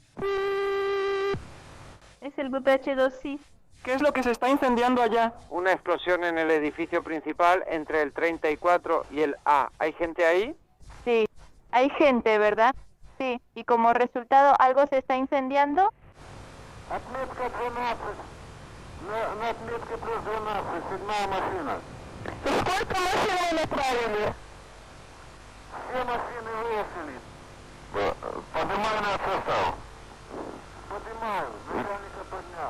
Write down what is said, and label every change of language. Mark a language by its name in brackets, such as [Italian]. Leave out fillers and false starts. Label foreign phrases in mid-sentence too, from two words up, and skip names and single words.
[Spanish] Es el VPH-2, sí. ¿Qué es lo que se está incendiando allá? Una explosión en el edificio principal entre el 34 y el A. ¿Hay gente ahí? Sí, hay gente, ¿verdad? Sí, y como resultado, ¿algo se está incendiando? [Russian] Отметка 12. На отметке плюс 12, седьмая машина. ¿Cuántas машины направили? Все машины выехали. Поднимаю на состав. Поднимаю, начальника поднял.